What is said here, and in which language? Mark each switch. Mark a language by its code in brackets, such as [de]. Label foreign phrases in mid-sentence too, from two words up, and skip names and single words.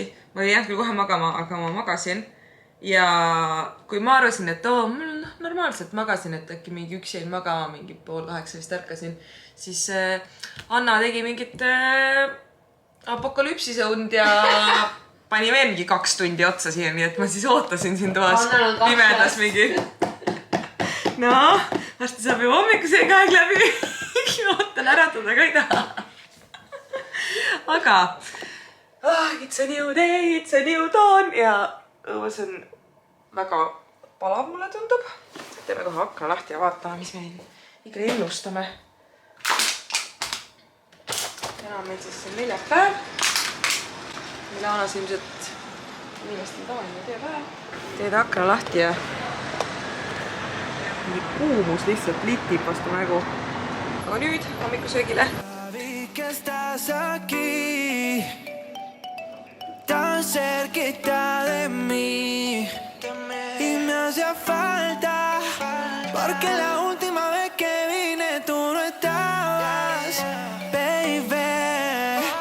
[et] Ma ei jäänud küll kohe magama, aga ma magasin. Ja kui ma arvasin, et mul normaalselt magasin, et äkki mingi üksi jäin magama, mingi 7:30 vist ärkasin, siis Anna tegi mingit apokalüpsise und ja pani veel mingi 2 tundi otsa siia, nii et ma siis ootasin siin toas pimedas mingi. No, varsti saab ju hommikusega aeg läbi. Ootan äratada ka ei taha. Aga [en] it's a new day, it's a new dawn [et] ja õues on väga palav, mulle tundub. Teeme kohe akna lahti ja vaatame, mis me ikka ennustame. Täna on meil siis neljapäev. Milanos ilmselt inimestel tavaline tööpäev. Teed akna lahti ja mingi kuumus lihtsalt litib vastu nägu. Aga nüüd hommikusöögile. [es] Que estás aquí tan cerquita de mí y me hacía falta porque la última vez que vine tú no estabas, baby.